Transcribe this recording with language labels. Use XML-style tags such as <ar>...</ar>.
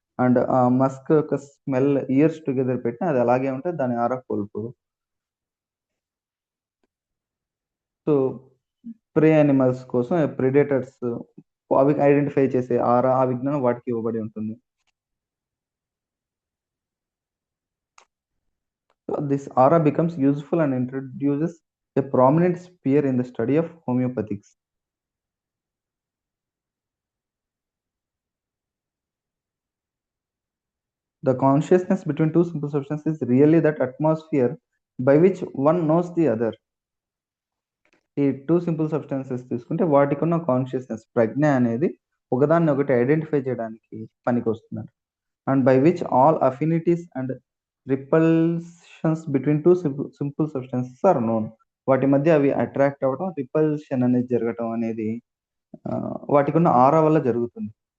<te>And ఆ Musk యొక్క smell years together పెట్టినా అది అలాగే ఉంటుంది, దాని ఆరా కోల్పోదు. సో ప్రే యానిమల్స్ కోసం ప్రిడేటర్స్ అవి ఐడెంటిఫై చేసే ఆరా, ఆ విజ్ఞానం వాటికి ఇవ్వబడి ఉంటుంది.</te> <en>This aura becomes useful and introduces a prominent sphere in the study of homeopathics. The consciousness between two simple substances is really that atmosphere by which one knows the other.</en> <te>ఈ two simple substances తీసుకుంటే వాటికి ఉన్న consciousness, ప్రజ్ఞ అనేది ఒకదాన్ని ఒకటి identify చేయడానికి పనికి వస్తున్నారు.</te> <en>And by which all affinities and repulsions between two simple substances are known.</en> <te>వాటి మధ్య అవి అట్రాక్ట్ అవ్వడం, రిపల్షన్ అనేది జరగటం అనేది వాటికి ఉన్న ఆరా వల్ల జరుగుతుంది.</te>